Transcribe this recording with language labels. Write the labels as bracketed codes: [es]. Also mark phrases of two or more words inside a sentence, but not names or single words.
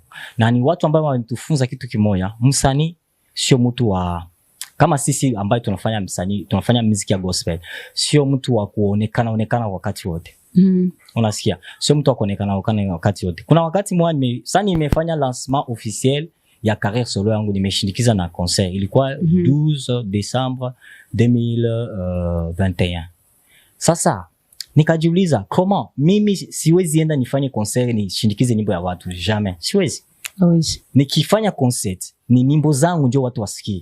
[sw] Na ni watu ambao wanatufunza kitu kimoja. Msanii sio mtu wa kama sisi ambaye tunafanya muziki ya gospel. Sio mtu wa kuonekana wakati wote. Unasikia? Sio mtu wa kuonekana wakati wote. Kuna wakati mmoja nimefanya [fr] lancement officiel [sw] ya [fr] carrière solo [sw] yangu, nimeshindikiza na concert. Ilikuwa 12 Desembre 2021. Sasa nikajiuliza comment mimi siwezi enda nifanye concert nishindikize nyimbo ya watu, jamais. Siwezi. Nikifanya concert ni nyimbo zangu ndio watu wasikie.